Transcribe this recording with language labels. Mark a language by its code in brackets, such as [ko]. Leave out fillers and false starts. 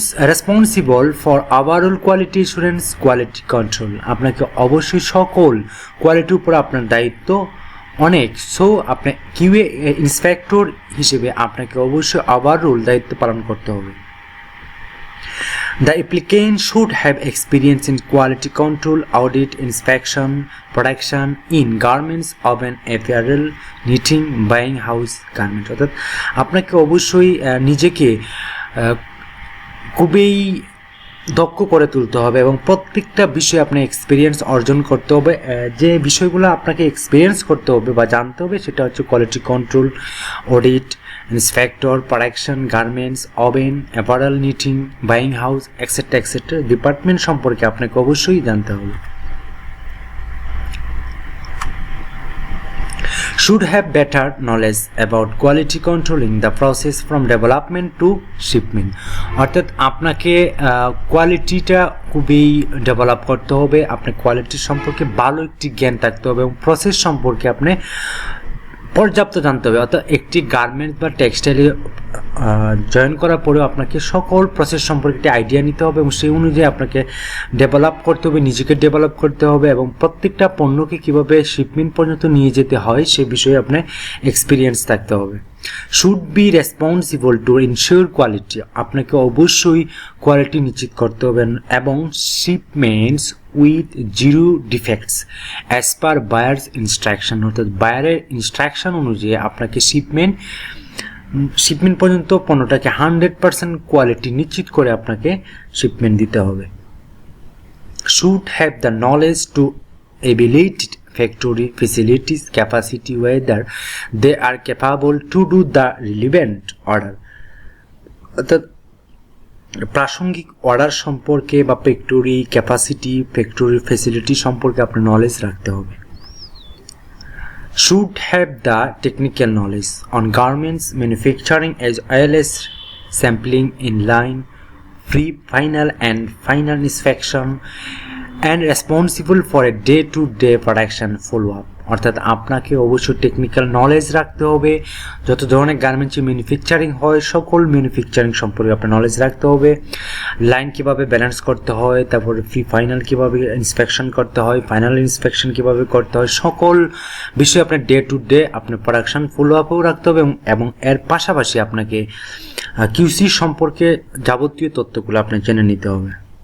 [en] Responsible for overall quality assurance, quality control. [bn] আপনাকে অবশ্যই সকল কোয়ালিটির উপর আপনার দায়িত্ব অনেক। সো আপনি কিউএ ইন্সপেক্টর হিসেবে আপনাকে অবশ্যই ওভারঅল দায়িত্ব পালন করতে হবে। [en] The applicant should have experience in quality control, audit, inspection, production in garments, oven, apparel, knitting, buying house, garment. [bn] অর্থাৎ আপনাকে অবশ্যই নিজেকে খুবই দক্ষ করে তুলতে হবে এবং প্রত্যেকটা বিষয়ে আপনি এক্সপিরিয়েন্স অর্জন করতে হবে। যে বিষয়গুলো আপনাকে এক্সপিরিয়েন্স করতে হবে বা জানতে হবে সেটা হচ্ছে quality control, audit, inspector, production, garments, oven, apparel, knitting, buying house, etcetera etcetera department সম্পর্কে আপনাকে অবশ্যই জানতে হবে। [en] Should have better knowledge about quality controlling the process from development to shipment. [bn] অর্থাৎ আপনাকে কোয়ালিটিটা খুবই ডেভেলপ করতে হবে, আপনার কোয়ালিটি সম্পর্কে ভালো একটি জ্ঞান থাকতে হবে এবং প্রসেস সম্পর্কে আপনি পর্যাপ্ত জানতে হবে। অর্থাৎ একটি গার্মেন্টস বা টেক্সটাইলে জয়েন করার পরেও আপনাকে সকল প্রসেস সম্পর্কে একটি আইডিয়া নিতে হবে এবং সেই অনুযায়ী আপনাকে ডেভেলপ করতে হবে, নিজেকে ডেভেলপ করতে হবে এবং প্রত্যেকটা পণ্যকে কীভাবে শিপমেন্ট পর্যন্ত নিয়ে যেতে হয় সে বিষয়ে আপনার এক্সপিরিয়েন্স থাকতে হবে। [en] Should be responsible to ensure quality. [bn] আপনাকে অবশ্যই কোয়ালিটি নিশ্চিত করতে হবে এবং [en] Shipments with zero defects as per buyer's instruction. [bn] অর্থাৎ বায়ারের ইনস্ট্রাকশন অনুযায়ী আপনাকে শিপমেন্ট পর্যন্ত পণ্যটাকে 100% কোয়ালিটি নিশ্চিত করে আপনাকে শিপমেন্ট দিতে হবে। [en] Should have the knowledge to ability factory facilities capacity whether they are capable to do the relevant order. [bn] অর্থাৎ প্রাসঙ্গিক অর্ডার সম্পর্কে বা ফ্যাক্টরি ক্যাপাসিটি, ফ্যাক্টরি ফ্যাসিলিটি সম্পর্কে আপনার নলেজ রাখতে হবে। [en] Should have the technical knowledge on garments manufacturing as well as sampling, inline, pre-final and final inspection and responsible for a day-to-day production follow-up. [bn] অর্থাৎ আপনাকে অবশ্যই টেকনিক্যাল নলেজ রাখতে হবে, যত ধরনের গার্মেন্টসে ম্যানুফ্যাকচারিং হয় সকল ম্যানুফ্যাকচারিং সম্পর্কে আপনার নলেজ রাখতে হবে। লাইন কীভাবে ব্যালেন্স করতে হয়, তারপরে ফাইনাল কীভাবে ইন্সপেকশন করতে হয়, ফাইনাল ইন্সপেকশন কীভাবে করতে হয়, সকল বিষয়ে আপনার ডে টু ডে আপনার প্রোডাকশন ফলো আপও রাখতে হবে এবং এর পাশাপাশি আপনাকে কিউসি সম্পর্কে যাবতীয় তথ্যগুলো আপনার জেনে নিতে হবে।